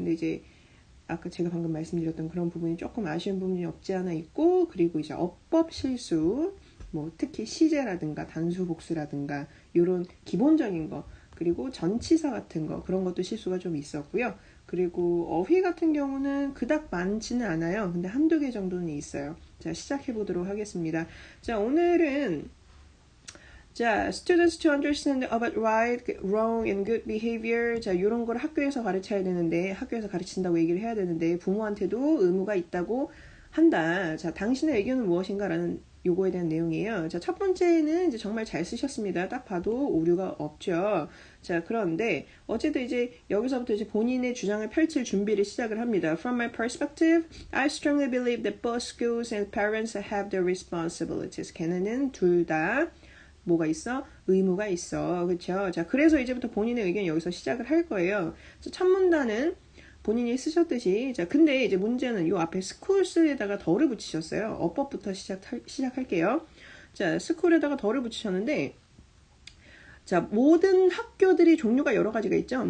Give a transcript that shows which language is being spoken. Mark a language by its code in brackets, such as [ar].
[ko] 근데 이제 아까 제가 방금 말씀드렸던 그런 부분이 조금 아쉬운 부분이 없지 않아 있고, 그리고 이제 어법 실수, 뭐 특히 시제라든가 단수 복수라든가 이런 기본적인 거, 그리고 전치사 같은 거 그런 것도 실수가 좀 있었고요. 그리고 어휘 같은 경우는 그닥 많지는 않아요. 근데 한두 개 정도는 있어요. 자, 시작해 보도록 하겠습니다. 자, 오늘은 자, [en] students to understand about right, wrong, and good behavior. [ko] 자, 이런 걸 학교에서 가르쳐야 되는데, 학교에서 가르친다고 얘기를 해야 되는데, 부모한테도 의무가 있다고 한다. 자, 당신의 의견은 무엇인가라는 요거에 대한 내용이에요. 자, 첫 번째는 이제 정말 잘 쓰셨습니다. 딱 봐도 오류가 없죠. 자, 그런데 어쨌든 이제 여기서부터 이제 본인의 주장을 펼칠 준비를 시작을 합니다. [en] From my perspective, I strongly believe that both schools and parents have their responsibilities. [ko] 걔네는 둘 다 뭐가 있어? 의무가 있어. 그쵸? 자, 그래서 이제부터 본인의 의견 여기서 시작을 할 거예요. 첫 문단은 본인이 쓰셨듯이, 자, 근데 이제 문제는 요 앞에 schools-에다가 덜을 붙이셨어요. 어법부터 시작할게요. 자, school에다가 덜을 붙이셨는데, 자, 모든 학교들이 종류가 여러 가지가 있죠.